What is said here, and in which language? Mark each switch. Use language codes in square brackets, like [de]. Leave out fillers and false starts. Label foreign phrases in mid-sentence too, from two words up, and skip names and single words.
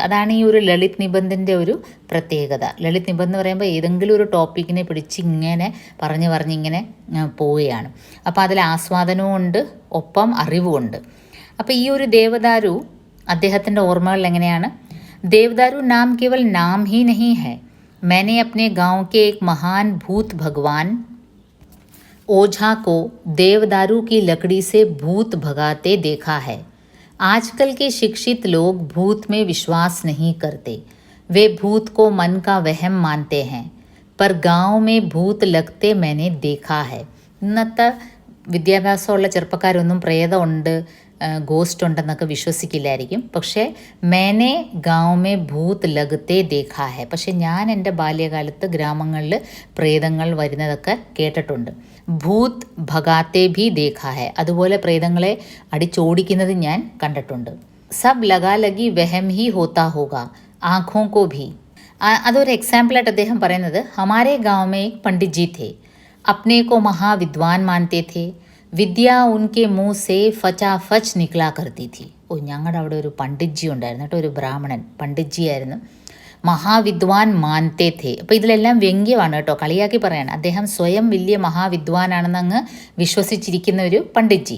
[ml] അതാണ് ഈ ഒരു ലളിത് നിബന്ധിൻ്റെ ഒരു പ്രത്യേകത. ലളിത് നിബന്ധം എന്ന് പറയുമ്പോൾ ഏതെങ്കിലും ഒരു ടോപ്പിക്കിനെ പിടിച്ച് ഇങ്ങനെ പറഞ്ഞിങ്ങനെ പോവുകയാണ്. അപ്പോൾ അതിൽ ആസ്വാദനവും ഉണ്ട്, ഒപ്പം അറിവുമുണ്ട്. അപ്പോൾ ഈ ഒരു ദേവദാരു അദ്ദേഹത്തിൻ്റെ ഓർമ്മകളിൽ എങ്ങനെയാണ്? [hi] देवदारु नाम केवल नाम ही नहीं है, मैंने अपने गांव के एक महान भूत भगवान ओझा को देवदारू की लकड़ी से भूत भगाते देखा है. आजकल के शिक्षित लोग भूत में विश्वास नहीं करते, वे भूत को मन का वहम मानते हैं. पर गांव में भूत लगते मैंने देखा है. [ml] ഇന്നത്തെ വിദ്യാഭ്യാസമുള്ള ചെറുപ്പക്കാരൊന്നും പ്രേതമുണ്ട്, ഗോസ്റ്റ് ഉണ്ടെന്നൊക്കെ വിശ്വസിക്കില്ലായിരിക്കും. പക്ഷേ [hi] मैंने गाँव में भूत लगते देखा है, [ml] പക്ഷെ ഞാൻ എൻ്റെ ബാല്യകാലത്ത് ഗ്രാമങ്ങളിൽ പ്രേതങ്ങൾ വരുന്നതൊക്കെ കേട്ടിട്ടുണ്ട്. [hi] भूत भगाते भी देखा है, [ml] അതുപോലെ പ്രേതങ്ങളെ അടിച്ചോടിക്കുന്നത് ഞാൻ കണ്ടിട്ടുണ്ട്. [hi] सब लगा लगी वहम ही होता होगा ആഖോं को भी. [ml] അതൊരു എക്സാമ്പിളായിട്ട് അദ്ദേഹം പറയുന്നത്, [hi] हमारे गाँव में एक पंडित जी थे, अपने को महाविद्वान मानते थे, विद्या उनके मुँह से फचाफच निकला करती थी. [ml] ഞങ്ങളുടെ അവിടെ ഒരു പണ്ഡിറ്റ്ജി ഉണ്ടായിരുന്നു കേട്ടോ, ഒരു ബ്രാഹ്മണൻ പണ്ഡിറ്റ്ജി ആയിരുന്നു. [hi] महाविद्वान मानते थे. [ml] അപ്പോൾ ഇതിലെല്ലാം വ്യംഗ്യമാണ് കേട്ടോ, കളിയാക്കി പറയാണ്. അദ്ദേഹം സ്വയം വലിയ മഹാവിദ്വാനാണെന്ന് അങ്ങ് വിശ്വസിച്ചിരിക്കുന്ന ഒരു പണ്ഡിറ്റ്ജി.